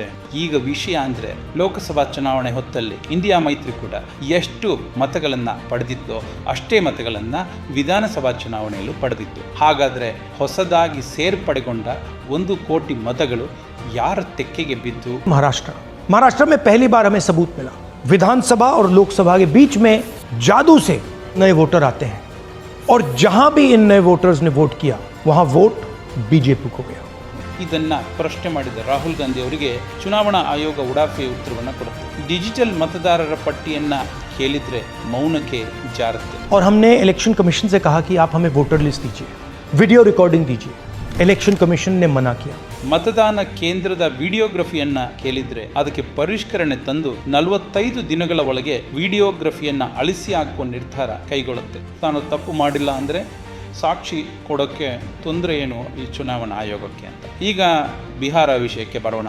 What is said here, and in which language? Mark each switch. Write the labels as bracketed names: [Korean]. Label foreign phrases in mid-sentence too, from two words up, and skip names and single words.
[Kannada] ಈಗ ವಿಷಯ ಅಂದರೆ ಲೋಕಸಭಾ ಚುನಾವಣೆ ಹೊತ್ತಲ್ಲಿ ಇಂಡಿಯಾ ಮೈತ್ರಿಕೂಟ ಎಷ್ಟು ಮತಗಳನ್ನು ಪಡೆದಿತ್ತೋ ಅಷ್ಟೇ ಮತಗಳನ್ನು ವಿಧಾನಸಭಾ ಚುನಾವಣೆಯಲ್ಲೂ ಪಡೆದಿತ್ತು. ಹಾಗಾದರೆ ಹೊಸದಾಗಿ ಸೇರ್ಪಡೆಗೊಂಡ 1 ಕೋಟಿ मतಗಳು ಯಾರ ತೆಕ್ಕೆಗೆ ಬಿದ್ದು? [Hindi] महाराष्ट्र में पहली बार हमें सबूत मिला, विधानसभा और लोकसभा के बीच में जादू से नए वोटर आते हैं और जहां भी इन नए वोटर्स ने वोट किया वहां वोट बीजेपी को गया. [Kannada] ಇದನ್ನ ಪ್ರಶ್ನೆ ಮಾಡಿದ ರಾಹುಲ್ ಗಾಂಧಿ ಅವರಿಗೆ ಚುನಾವಣಾ ಆಯೋಗ ಉಡಾಫೆ ಉತ್ತರವನ್ನು ಕೊಡುತ್ತೆ. ಡಿಜಿಟಲ್ ಮತದಾರರ ಪಟ್ಟಿಯನ್ನ ಕೇಳಿದ್ರೆ ಮೌನಕ್ಕೆ ಜಾರುತ್ತೆ. [Hindi] और हमने इलेक्शन कमीशन से कहा कि आप हमें [English] voter list [Hindi] दीजिए, [English] video recording [Hindi] दीजिए. इलेक्शन कमीशन ने मना किया. [Kannada] ಮತದಾನ ಕೇಂದ್ರದ ವಿಡಿಯೋಗ್ರಫಿಯನ್ನ ಕೇಳಿದ್ರೆ ಅದಕ್ಕೆ ಪರಿಷ್ಕರಣೆ ತಂದು 45 ದಿನಗಳ ಒಳಗೆ ವಿಡಿಯೋಗ್ರಫಿಯನ್ನ ಅಳಿಸಿ ಹಾಕುವ ನಿರ್ಧಾರ ಕೈಗೊಳ್ಳುತ್ತೆ. ತಾನು ತಪ್ಪು ಮಾಡಿಲ್ಲ ಅಂದ್ರೆ ಸಾಕ್ಷಿ ಕೊಡೋಕ್ಕೆ ತೊಂದರೆ ಏನು ಈ ಚುನಾವಣಾ ಆಯೋಗಕ್ಕೆ ಅಂತ. ಈಗ ಬಿಹಾರ ವಿಷಯಕ್ಕೆ ಬರೋಣ.